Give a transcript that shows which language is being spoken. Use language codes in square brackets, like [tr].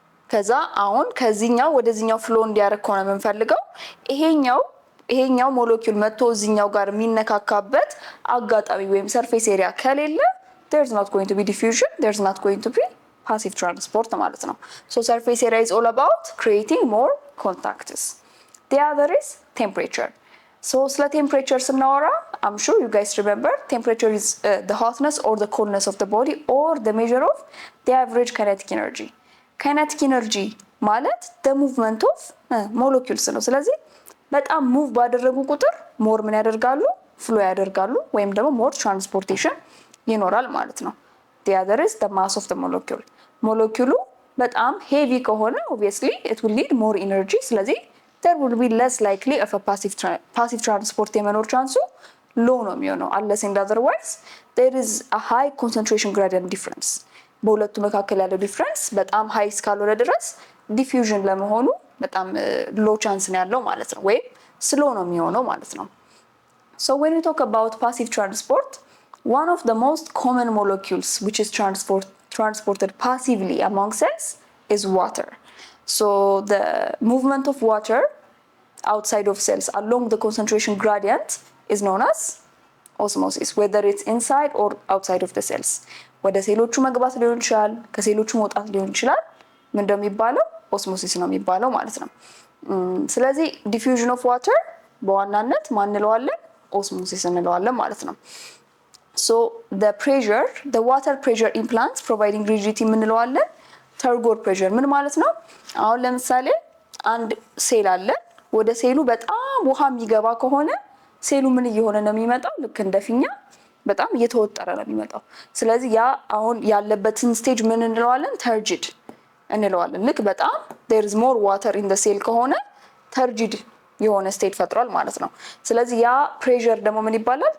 [am] ከዛ አሁን ከዚህኛው ወደዚህኛው ፍሎ እንዲያደርግ ከሆነ የምንፈልገው ይሄኛው ሞለኪውል መጥቶ እዚህኛው ጋር የሚነካካበት አጋጣሚ ወይም ሰርፌስ ኤሪያ ከሌለ [en] there's not going to be diffusion, there's not going to be passive transport [am] ማለት ነው። [en] surface area is all about creating more contacts. The other is temperature. [am] ስለ temperature ስናወራ [en] I'm sure you guys remember temperature is the hotness or the coldness of the body or the measure of the average kinetic energy. [am] kinetic energy ማለት [en] the movement of molecules [am] ነው። ስለዚህ በጣም ሙቭ ባደረጉ ቁጥር ሞር ምን ያደርጋሉ? ፍሎ ያደርጋሉ ወይም ደግሞ ሞር ትራንስፖርቴሽን ይኖራል ማለት ነው። [en] the other is the mass of the molecule። [am] ሞለኪውሉ በጣም ሄቪ ከሆነ [en] obviously it will need more energy። [am] ስለዚህ [en] there will be less likely of a passive transport [am] የመኖር ቻንሱ ሎው ነው የሚሆነው [en] unless and otherwise there is a high concentration gradient difference። [am] በሁለቱ መካከል ያለው ዲፍረንስ በጣም ሃይ እስካልሆነ ድረስ ዲፊውዥን ለመሆኑ በጣም ሎ ቻንስ ነው ያለው ማለት ነው፣ ወይም ስሎ ነው የሚሆነው ማለት ነው። [en] when we talk about passive transport, one of the most common molecules which is transported passively among cells is water. So the movement of water outside of cells along the concentration gradient is known as osmosis, whether it's inside or outside of the cells. [am] ወደ ሴሎቹ መግባት ሊሆን ይችላል፣ ከሴሎቹ መውጣት ሊሆን ይችላል። ምን እንደሚባለው ኦስሞሲስ ነው የሚባለው ማለት ነው። ስለዚህ ዲፊውዥን ኦፍ ዋተር በዋናነት ማን እንለዋለን? ኦስሞሲስ እንለዋለን ማለት ነው። [en] So the pressure, the water pressure in plants providing rigidity [am] ምን እንለዋለን? ተርጎር ፕሬሸር። ምን ማለት ነው? አሁን ለምሳሌ አንድ ሴል አለ። ወደ ሴሉ በጣም ውሃ የሚገባ ከሆነ ሴሉ ምን እየሆነ ነው የሚመጣው? ልክ እንደ ፊኛ በጣም እየተወጠረ ነው የሚመጣው። ስለዚህ ያ አሁን ያለበትን ስቴጅ ምን እንለዋለን? ተርጂድ እንለዋለን። ልክ በጣም [en] there is more water in the cell [am] ከሆነ ተርጂድ የሆነ ስቴት ፈጥሯል ማለት ነው። ስለዚህ ያ ፕሬሸር ደግሞ ምን ይባላል?